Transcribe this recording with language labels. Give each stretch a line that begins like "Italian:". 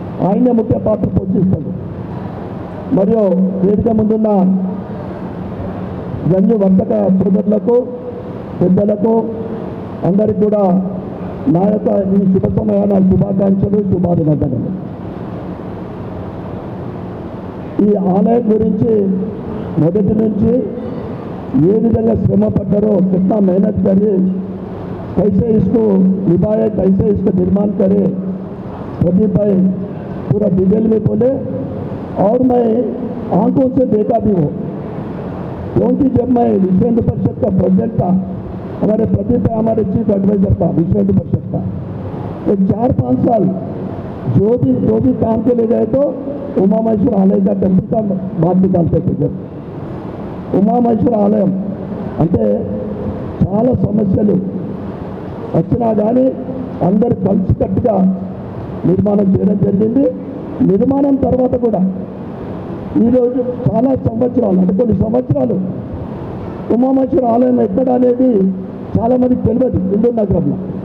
Telugu: ఆయనే ముఖ్య పాత్ర పోషిస్తాడు. మరియు వేదిక ముందున్న గంజు వర్తక సోదరులకు, పెద్దలకు అందరికీ కూడా నా యొక్క ఈ శుభ సమయాన శుభాకాంక్షలు, శుభాభినందనలు. ఈ ఆలయం గురించి మొదటి నుంచి ఏ విధంగా శ్రమ పడ్డారో,
Hindi: कितना मेहनत करे, कैसे इसको निभाए, कैसे इसको निर्माण करे, प्रदीप भाई पूरा डिटेल में बोले और मैं आंखों से देखा भी हो, क्योंकि जब मैं विश्व हिंदू परिषद का प्रेसिडेंट था, हमारे प्रदीप भाई हमारे चीफ एडवाइजर था विश्व हिंदू परिषद का। तो 4-5 साल जो भी काम के लिए गए तो उमा महेश्वर आलय का टेम्पल का बात निकालते थे। जब
Telugu: उमा महेश्वर ఆలయం అంటే చాలా సమస్యలు వచ్చినా కానీ అందరు కలిసికట్టుగా నిర్మాణం చేయడం జరిగింది. నిర్మాణం తర్వాత కూడా ఈరోజు చాలా సంవత్సరాలు అంటే కొన్ని సంవత్సరాలు ఉమామహేశ్వర ఆలయం ఎక్కడ అనేది చాలామందికి తెలియదు హిందూ నగరంలో.